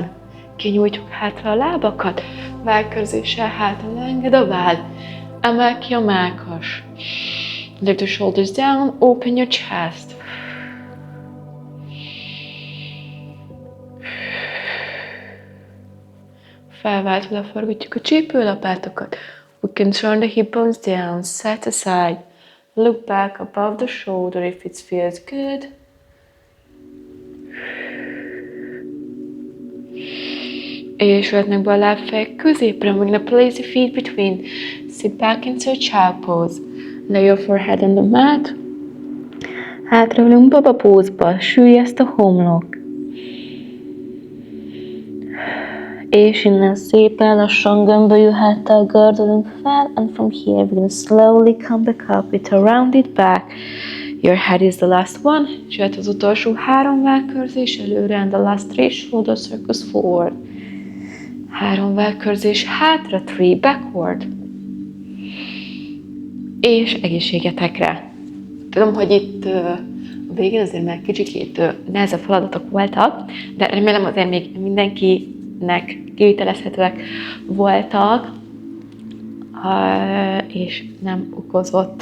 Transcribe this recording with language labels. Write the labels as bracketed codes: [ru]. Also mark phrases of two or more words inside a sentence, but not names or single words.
[hu] Kinyújtjuk hátra a lábakat, vállkörzéssel hátra enged a váll, emel ki a mellkas. [en] Lift the shoulders down, open your chest. [hu] Felváltva leforgatjuk a csípőlapátokat. [en] We can turn the hip bones down, side to side. Look back above the shoulder if it feels good. [hu] És jöhetnek be a lábfejek középre. [en] We're gonna place the feet between. Sit back into a child pose. Lay your forehead on the mat. [hu] Hátraülünk baba pózba. Süllyeszt a homlok. És innen szépen lassan gömbölyű háttal gördülünk fel, [en] and from here we're gonna slowly come back up with a rounded back. Your head is the last one, [hu] és jöhet az utolsó 3 vállkörzés előre, [en] and the last 3 shoulder circles forward. [hu] 3 vállkörzés hátra, 3 backward. És egészségetekre. Tudom, hogy itt a végén azért már kicsikét nehezebb feladatok voltak, de remélem azért még mindenkinek kivitelezhetőek voltak, és nem okozott